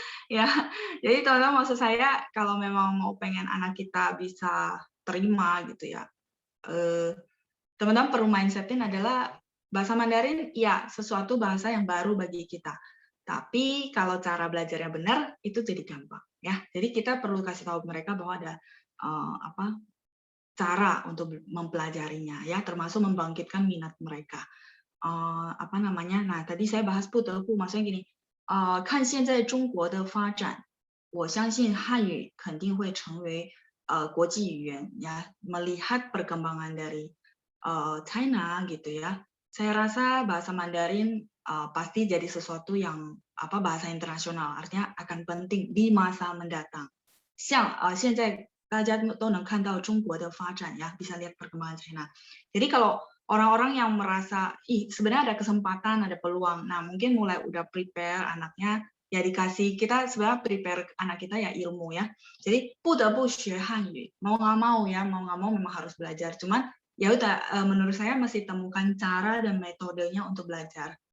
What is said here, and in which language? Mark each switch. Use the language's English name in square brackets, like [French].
[Indonesian] Ya, jadi teman-teman maksud saya kalau memang mau pengen anak kita bisa terima gitu ya, teman-teman perlu mindset-in adalah bahasa Mandarin ya sesuatu bahasa yang baru bagi kita. Tapi kalau cara belajarnya benar itu jadi gampang ya. Jadi kita perlu kasih tahu mereka bahwa ada cara untuk mempelajarinya ya, termasuk membangkitkan minat mereka. Apa namanya? Nah, tadi saya bahas 不得不, maksudnya gini, [Chinese] 看现在中国的发展，我相信汉语肯定会成为国际语言ya. [Indonesian] Melihat perkembangan dari China gitu ya, saya rasa bahasa Mandarin pasti jadi sesuatu yang bahasa internasional, artinya akan penting di masa mendatang. [Chinese] 现在大家都能看到中国的发展 [Indonesian] ya, bisa lihat perkembangan China. Jadi kalau orang-orang yang merasa, sebenarnya ada kesempatan, ada peluang, nah mungkin mulai udah prepare anaknya, ya dikasih, kita sebenarnya prepare anak kita ya ilmu ya. Jadi [Chinese] 不得不学汉语, [Indonesian] mau nggak mau ya, mau nggak mau memang harus belajar. Cuman ya udah, menurut saya masih temukan cara dan metodenya untuk belajar.